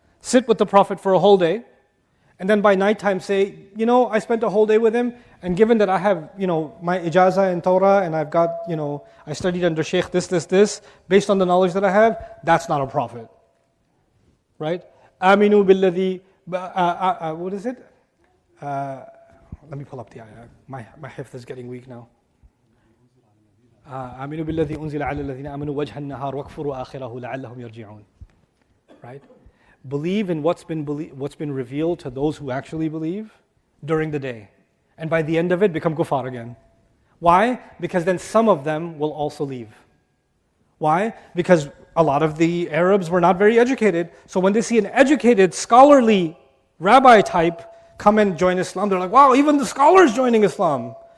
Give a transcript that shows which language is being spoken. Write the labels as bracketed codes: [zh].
[en] Sit with the Prophet for a whole day, and then by nighttime say, I spent a whole day with him, and given that I have, my ijazah in Torah, and I've got, I studied under Shaykh this, based on the knowledge that I have, that's not a prophet. Right? Aminu billadhi, what is it? Let me pull up the ayah. My hifz is getting weak now. [ar] آمنوا بالذي أنزل على الذين آمنوا وجه النهار واكفروا آخره لعلهم يرجعون. [en] Right? Believe in what's been revealed to those who actually believe during the day. And by the end of it, become kuffar again. Why? Because then some of them will also leave. Why? Because a lot of the Arabs were not very educated. So when they see an educated, scholarly rabbi type come and join Islam, they're like, wow, even the scholars joining Islam.